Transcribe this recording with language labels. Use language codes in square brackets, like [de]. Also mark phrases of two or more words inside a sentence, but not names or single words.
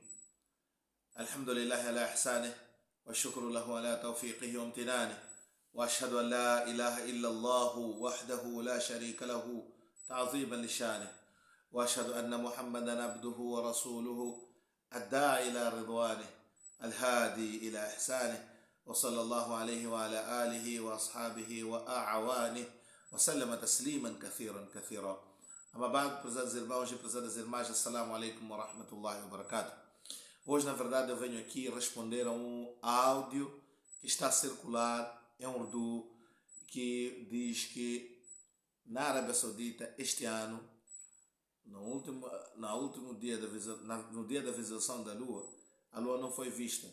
[ar] الحمد لله على إحسانه والشكر له على توفيقه وامتنانه، وأشهد أن لا إله إلا الله وحده لا شريك له تعظيما لشانه، وأشهد أن محمدا عبده ورسوله الداعي إلى رضوانه الهادي إلى إحسانه، وصلى الله عليه وعلى آله وأصحابه وأعوانه وسلم تسليما كثيرا كثيرا. [pt] Ama bem, prezados irmãos e prezadas irmãs, [ar] السلام عليكم و رحمة الله و بركاته. [pt] Hoje, na verdade, eu venho aqui responder a um áudio que está a circular em Urdu, que diz que na Arábia Saudita, este ano, no dia da visualização da Lua, a Lua não foi vista.